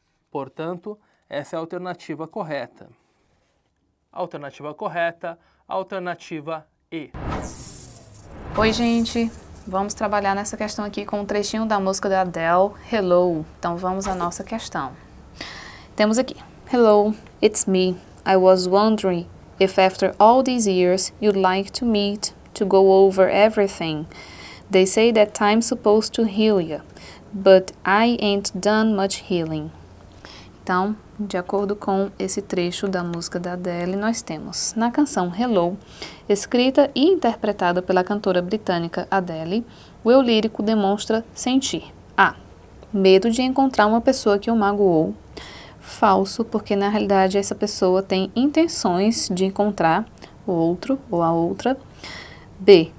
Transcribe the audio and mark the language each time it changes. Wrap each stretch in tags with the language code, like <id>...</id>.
<pt>Portanto, essa é a alternativa correta. Alternativa correta, alternativa E. Oi, gente! Vamos trabalhar nessa questão aqui com um trechinho da música da Adele, Hello. Então vamos à nossa questão. Temos aqui,</pt> <en>Hello, it's me. I was wondering if after all these years you'd like to meet to go over everything. They say that time's supposed to heal you, but I ain't done much healing.</en> <pt>Então, de acordo com esse trecho da música da Adele, nós temos na canção Hello, escrita e interpretada pela cantora britânica Adele, o eu lírico demonstra sentir A. Medo de encontrar uma pessoa que o magoou. Falso, porque na realidade essa pessoa tem intenções de encontrar o outro ou a outra. B.</pt>